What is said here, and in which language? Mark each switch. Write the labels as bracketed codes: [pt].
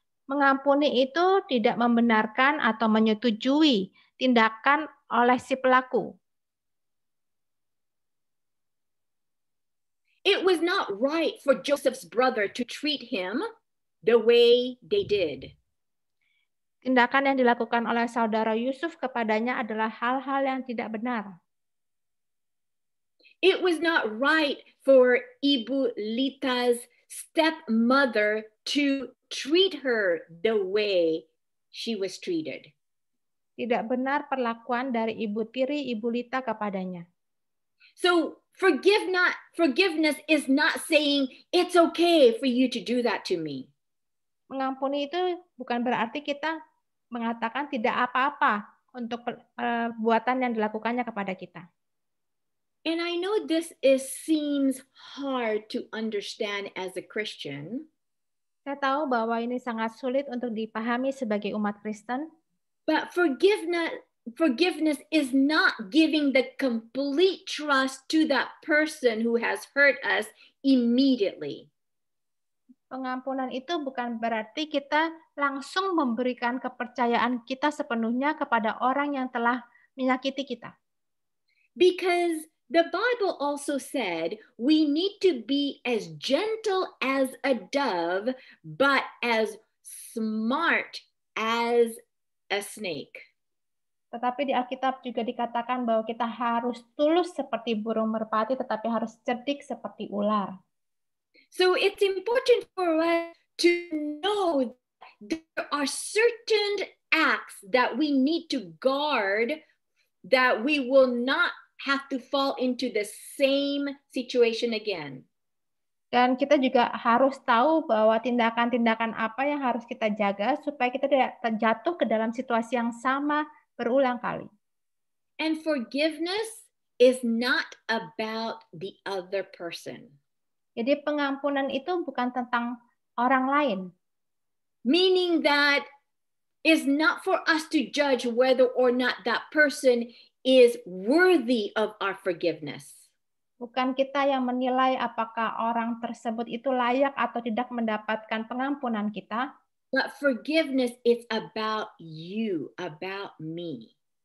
[id] Mengampuni itu tidak membenarkan atau menyetujui tindakan oleh si pelaku. [en] It was not right for Joseph's brother to treat him the way they did. [id] Tindakan yang dilakukan oleh saudara Yusuf kepadanya adalah hal-hal yang tidak benar. [en] It was not right for Ibu Lita's stepmother to treat her the way she was treated. [id] Tidak benar perlakuan dari Ibu Tiri, Ibu Lita kepadanya. [en] So forgiveness is not saying it's okay for you to do that to me. [id] Mengampuni itu bukan berarti kita mengatakan tidak apa-apa untuk perbuatan yang dilakukannya kepada kita. [en] And I know this seems hard to understand as a Christian. [id] Saya tahu bahwa ini sangat sulit untuk dipahami sebagai umat Kristen. [en] But forgiveness is not giving the complete trust to that person who has hurt us immediately. [id] Pengampunan itu bukan berarti kita langsung memberikan kepercayaan kita sepenuhnya kepada orang yang telah menyakiti kita. [en] Because the Bible also said we need to be as gentle as a dove, but as smart as a snake. [id] Tetapi di Alkitab juga dikatakan bahwa kita harus tulus seperti burung merpati, tetapi harus cerdik seperti ular. [en] So it's important for us to know there are certain acts that we need to guard, that we will not have to fall into the same situation again. [id] Dan kita juga harus tahu bahwa tindakan-tindakan apa yang harus kita jaga supaya kita tidak terjatuh ke dalam situasi yang sama berulang kali. [en] And forgiveness is not about the other person. [id] Jadi pengampunan itu bukan tentang orang lain. [en] Meaning that it's not for us to judge whether or not that person is worthy of our forgiveness. [id] Bukan kita yang menilai apakah orang tersebut itu layak atau tidak mendapatkan pengampunan kita. [en] But forgiveness is about you, about me.